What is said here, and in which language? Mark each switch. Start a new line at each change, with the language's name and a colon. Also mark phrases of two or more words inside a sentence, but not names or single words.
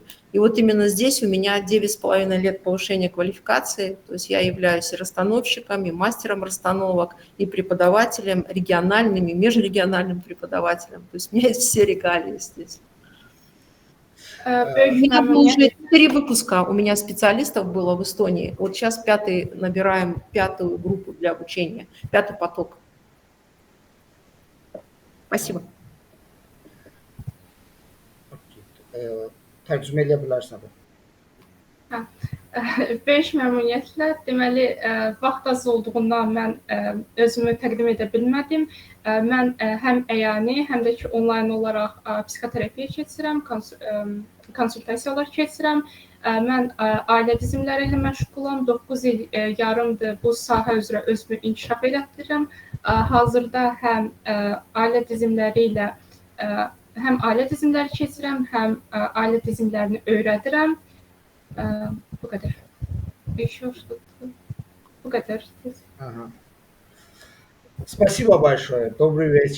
Russian: И вот именно здесь у меня 9,5 лет повышения квалификации, то есть я являюсь и расстановщиком, и мастером расстановок, и преподавателем, региональным, и межрегиональным преподавателем. То есть у меня есть все регалии здесь. У меня было уже 4 выпуска у меня специалистов было в Эстонии. Вот сейчас набираем 5-ю группу для обучения, 5-й поток. Спасибо.
Azerbaijani: Tərcümə edə bilərsən. Böyük məmnuniyyətlə, deməli, vaxt az olduğundan mən özümü təqdim edə bilmədim. Mən həm əyani, həm də ki, onlayn olaraq psixoterapiya keçirəm, konsultasiyalar keçirəm. Mən ailə dizimləri ilə məşğulam, 9 il yarımdır bu sahə üzrə özümü inkişaf elətdirirəm. Hazırda həm ailə dizimləri ilə həm ailə dizimləri keçirəm, həm ailə dizimlərini öyrədirəm. Bu qədər. Bu qədər.
Russian: Спасибо большое. Добрый вечер.